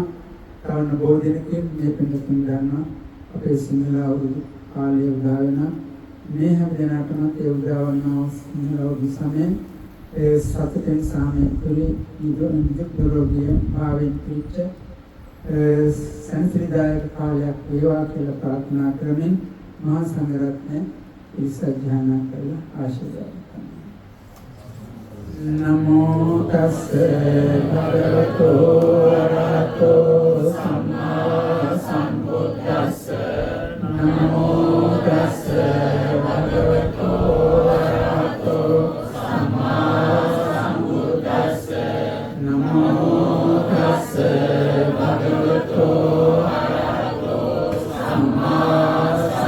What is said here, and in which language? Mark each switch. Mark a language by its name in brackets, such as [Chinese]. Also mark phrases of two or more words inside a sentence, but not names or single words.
[Sinhala] තවන බොහෝ දිනකින් මේ පින්තුන් ගන්නවා අපේ සිංහල අවුරුදු කාලය උදා වෙන මේ හැම දිනකටම ඒ උදා වන සිංහල අවුරුදු සමයෙන් ඒ සතුටින් සාමයෙන් තුලින් නිදුක් නිරෝගී භාවයෙන් පිච්ච සැනසීමදායක කාලයක් වේවා කියලා ප්‍රාර්ථනා කරමින් මහා සංඝරත්නය පිරිසජ්ජායනා කළ ආශිර්වාද [Pali] නමෝ තස්ස භගවතු අරහතෝ සම්මා සම්බුද්දස්ස නමෝ තස්ස භගවතු අරහතෝ සම්මා සම්බුද්දස්ස නමෝ තස්ස භගවතු අරහතෝ සම්මා